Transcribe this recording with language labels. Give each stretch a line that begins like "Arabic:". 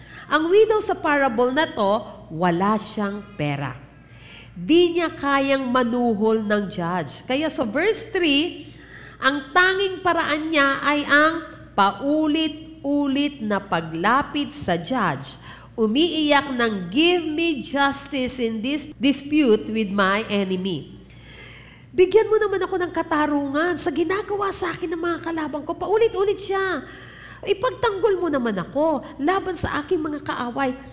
Filipino: Ang widow sa parable na to, wala siyang pera. Di niya kayang manuhol ng judge. Kaya sa verse 3, ang tanging paraan niya ay ang paulit-ulit na paglapit sa judge. Umiiyak ng,
English: "Give me justice in this dispute with my enemy."
Filipino: Bigyan mo naman ako ng katarungan sa ginagawa sa akin ng mga kalabang ko. Paulit-ulit siya. Ipagtanggol mo naman ako laban sa aking mga kaaway.